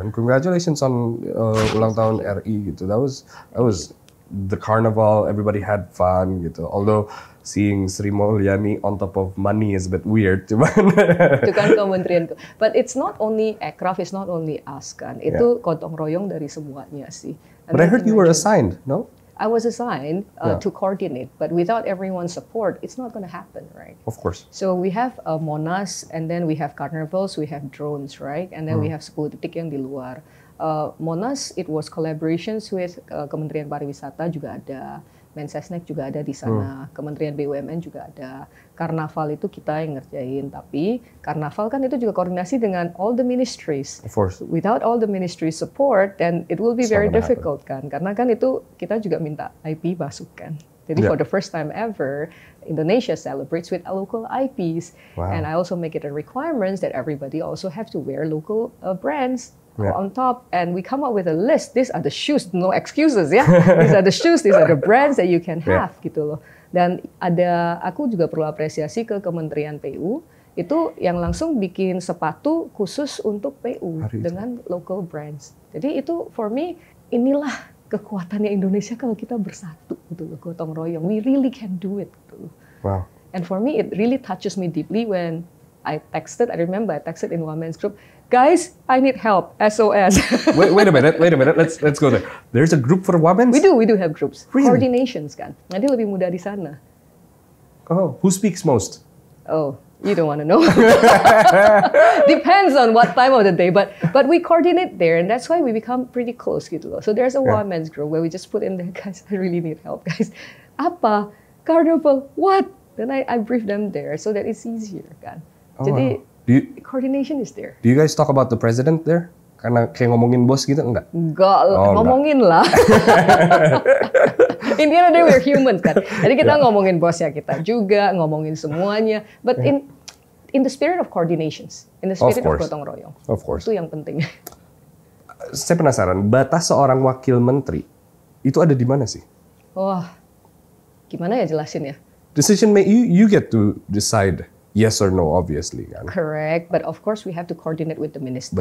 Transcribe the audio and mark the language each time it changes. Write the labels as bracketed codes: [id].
[en] And congratulations on ulang tahun RI gitu. That was the carnival, everybody had fun gitu. Although seeing Sri Mulyani on top of money is a bit weird, cuman. [id] Itu kan kementerian. [en] But it's not only aircraft, it's not only us kan. [id] Itu gotong royong dari semuanya sih. [en] But I heard you were assigned, no? I was assigned to coordinate, but without everyone's support, it's not going to happen, right? Of course. So we have Monas, and then we have carnivals, we have drones, right? And then we have 10 [id] titik yang di luar. Monas, [en] it was collaborations with [id] Kementerian Pariwisata juga ada, Mensesnek juga ada di sana, Kementerian BUMN juga ada. Karnaval itu kita yang ngerjain, tapi Karnaval kan itu juga koordinasi dengan [en] all the ministries. Of course. Without all the ministry support, then it will be very difficult kan, [id] karena kan itu kita juga minta IP masuk [en] kan. Jadi for the first time ever, Indonesia celebrates with local IPs, and I also make it a requirement that everybody also have to wear local brands. On top, and we come up with a list. These are the shoes, no excuses ya. These are the shoes, these are the brands that you can have gitu loh. [id] Dan aku juga perlu apresiasi ke Kementerian PU itu yang langsung bikin sepatu khusus untuk PU dengan local brands. Jadi itu [en] for me [id] inilah kekuatannya Indonesia kalau kita bersatu gitu loh, gotong royong. [en] We really can do it gitu loh. Wow. And for me it really touches me deeply when I remember I texted in one man's group, guys, I need help, SOS. wait a minute. Let's go there. There's a group for women? We do have groups. Really? [id] Coordinations kan. Nanti lebih mudah di sana. [en] Oh, who speaks most? Oh, you don't want to know. Depends on what time of the day, but we coordinate there, and that's why we become pretty close gitu loh. So there's a women's group where we just put in there, guys, I really need help, guys. Apa? Carnival? What? Then I brief them there so that it's easier kan. Jadi Coordination is there. Do you guys talk about the president there? [id] Karena kayak ngomongin bos gitu enggak? Enggak, ngomongin lah. [en] In the end of the day, we're humans kan. [id] Jadi kita ngomongin bosnya kita juga, ngomongin semuanya. [en] But in the spirit of coordinations, in the spirit of gotong royong. Of course. [id] Itu yang penting. Saya penasaran, batas seorang wakil menteri itu ada di mana sih? Wah, gimana ya jelasin ya? [en] Decision you get to decide. Yes or no, obviously kan. Correct, but of course we have to coordinate with the minister.